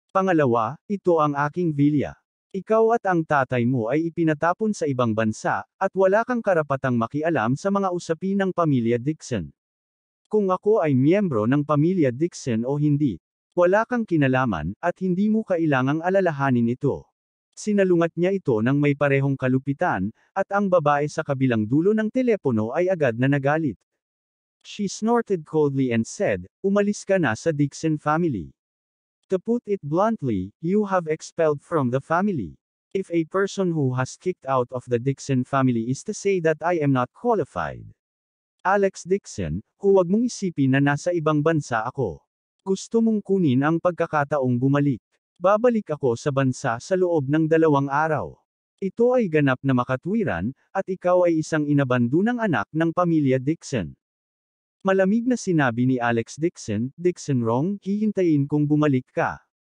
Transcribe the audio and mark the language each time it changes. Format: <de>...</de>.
<tl>Pangalawa, ito ang aking villa. Ikaw at ang tatay mo ay ipinatapon sa ibang bansa, at wala kang karapatang makialam sa mga usapin ng pamilya Dixon. Kung ako ay miyembro ng pamilya Dixon o hindi, wala kang kinalaman, at hindi mo kailangang alalahanin ito." Sinalungat niya ito ng may parehong kalupitan, at ang babae sa kabilang dulo ng telepono ay agad na nagalit.</tl> <en>She snorted coldly and said,</en> <tl>"Umalis ka na sa Dixon family.</tl> <en>To put it bluntly, you have expelled from the family. If a person who has kicked out of the Dixon family is to say that I am not qualified.</en> <tl>Alex Dixon, huwag mong isipin na nasa ibang bansa ako. Gusto mong kunin ang pagkakataong bumalik. Babalik ako sa bansa sa loob ng 2 araw. Ito ay ganap na makatwiran, at ikaw ay isang inabandunang anak ng pamilya Dixon." Malamig na sinabi ni Alex Dixon, "Dixon Wrong, hihintayin kong bumalik ka.</tl>